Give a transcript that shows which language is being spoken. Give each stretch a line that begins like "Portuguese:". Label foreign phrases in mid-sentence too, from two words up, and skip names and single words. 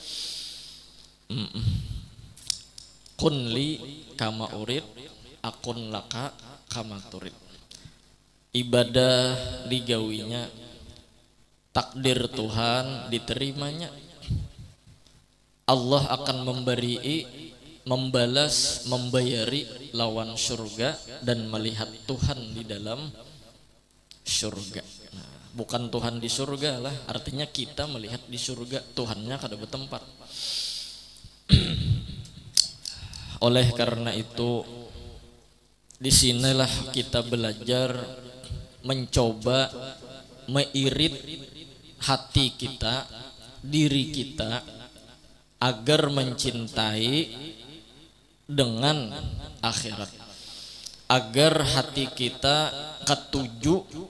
Arabic: كن لي كما أريد، أكن لك كما تريد.
Indonesian: Ibadah digawinya, takdir Tuhan diterimanya. Allah akan membalas, membayari lawan surga dan melihat Tuhan di dalam surga. Nah, bukan Tuhan di surga lah, artinya kita melihat di surga, Tuhannya kada bertempat. Oleh karena itu, disinilah kita belajar mencoba meirit hati kita, diri kita, agar mencintai dengan akhirat, agar hati kita ketuju